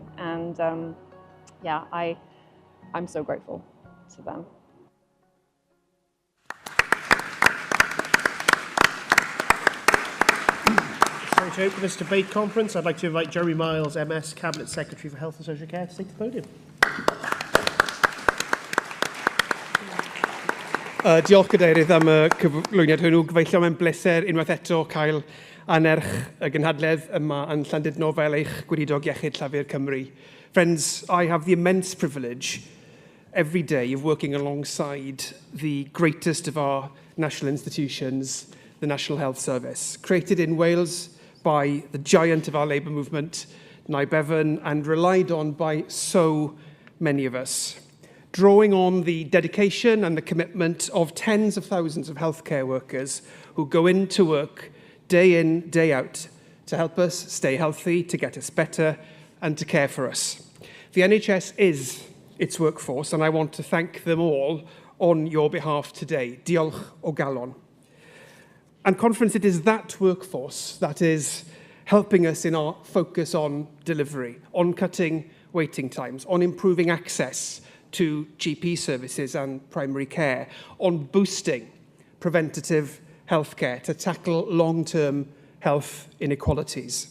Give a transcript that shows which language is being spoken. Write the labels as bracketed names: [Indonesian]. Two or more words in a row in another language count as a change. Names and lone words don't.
[English] And yeah, I'm so grateful to them. So to open this debate conference, I'd like to invite Jeremy Miles, MS, Cabinet Secretary for Health and Social Care, to take the podium. [Welsh] Diolch Cadeirydd am y cyflwyniad hwnnw. Gyfeillion mae'n bleser unwaith eto cael anerch y gynhadledd yma yn Llandudno fel eich gweinidog iechyd llafur Cymru. [English] Friends, I have the immense privilege every day of working alongside the greatest of our national institutions, the National Health Service, created in Wales by the giant of our labour movement, Nye Bevan, and relied on by so many of us. Drawing on the dedication and the commitment of tens of thousands of healthcare workers who go into work day in, day out to help us stay healthy, to get us better, and to care for us. The NHS is its workforce, and I want to thank them all on your behalf today. [Welsh] Diolch o galon. [English] And conference, it is that workforce that is helping us in our focus on delivery, on cutting waiting times, on improving access to GP services and primary care, on boosting preventative healthcare to tackle long-term health inequalities.